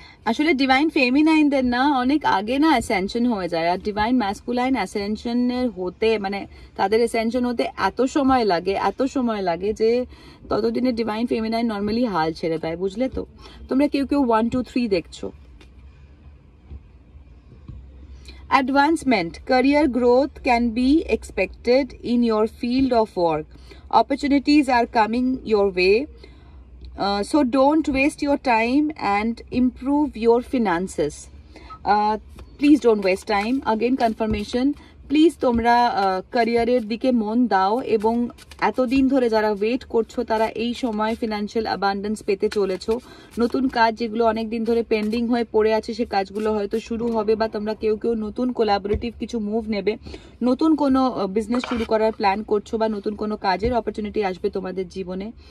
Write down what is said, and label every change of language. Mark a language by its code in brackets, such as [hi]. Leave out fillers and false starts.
[bn] আসলে ডিভাইন ফেমিনাইনদের না অনেক আগে না অ্যাসেনশন হয়ে যায়, আর ডিভাইন ম্যাসকুলাইন অ্যাসেনশনের হতে তাদের অ্যাসেনশন হতে এত সময় লাগে যে ততদিনে ডিভাইন ফেমিনাইন নর্মালি হাল ছেড়ে দেয়, বুঝলে তো। তোমরা কেউ 1, 2, 3 দেখছো। [en] Advancement, career growth can be expected in your field of work. Opportunities are coming your way. So don't waste your time and improve your finances. Please don't waste time. Again confirmation, [bn] please তোমরা ক্যারিয়ারের দিকে মন দাও এবং এতদিন ধরে যারা wait করছো তারা এই সময় ফিনান্সিয়াল অ্যাবান্ডেন্স পেতে চলেছো। নতুন কাজ যেগুলো অনেক দিন ধরে পেন্ডিং হয়ে পড়ে আছে সে কাজগুলো হয়তো শুরু হবে, বা তোমরা কেউ কেউ নতুন কোলাবোরেটিভ কিছু মুভ নেবে, নতুন কোনো বিজনেস শুরু করার প্ল্যান করছো, বা নতুন কোনো কাজের অপরচুনিটি আসবে তোমাদের জীবনে।